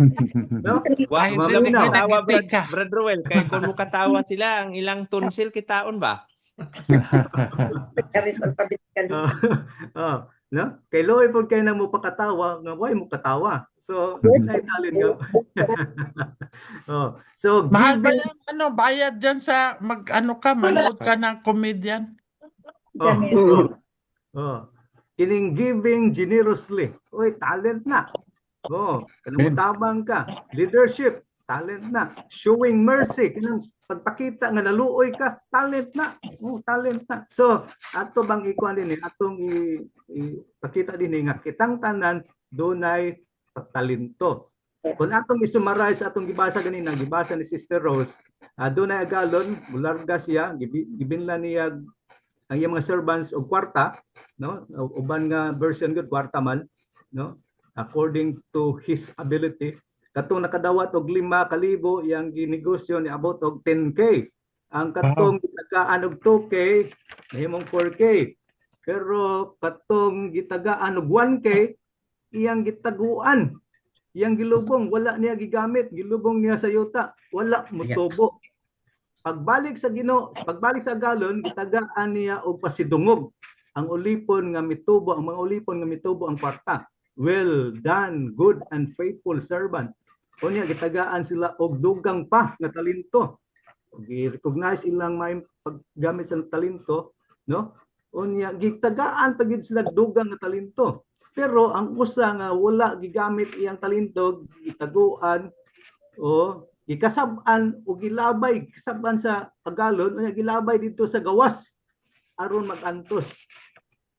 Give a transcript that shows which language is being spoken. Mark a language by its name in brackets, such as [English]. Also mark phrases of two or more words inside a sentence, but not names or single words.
[Cebuano] Wa sila katawa Brad Roel kay kung mo katawa sila ang ilang tonsil kitaon ba? No? Kay Loy pud kay na mo pakatawa nga why mo katawa. So nay talent nga. So [Filipino] mahal ba yan, bayad diyan sa manood ka ng comedian? [Cebuano] Kining [English] giving generously. [Cebuano] Talent na. Kanang tabang ka. Leadership, talent na. [English] Showing mercy, [Cebuano] kanang pagpakita nga naluoy ka, talent na. Talent na. So, ato bang ikuan din atong ipakita din nga kitang tanan dunay talento. Kung atong isummarize atong gibasa ganina, gibasa ni Sister Rose, dunay agalon, bularga siya, gibinla niya ang iyang mga servants og kwarta, no? Uban nga version gud kwarta man, no? [English] According to his ability. [Cebuano] Katong nakadawat og 5,000 iyang ginegosyo ni abot og 10K. Ang katong gitagaan og 2K nahimong 4K. Pero katong gitagaan og 1K iyang gitaguan. Iyang gilubong wala niya gigamit, gilubong niya sa yuta, wala mutubo. Pagbalik sa Ginoo, pagbalik sa galon, gitagaan niya og pasidungog ang ulipon nga mitubo, ang mga ulipon nga mitubo ang kwarta. [English] Well done, good and faithful servant. [Cebuano] Unya gitagaan sila og dugang pa nga talento. Gi-recognize ilang may paggamit sa talento, no? Unya gitagaan pagid sila dugang nga talento. Pero ang usa nga wala gigamit iyang talento, gitaguan gikasab-an o gilabay kasab-an sa agalon unya gilabay dito sa gawas aron magantos.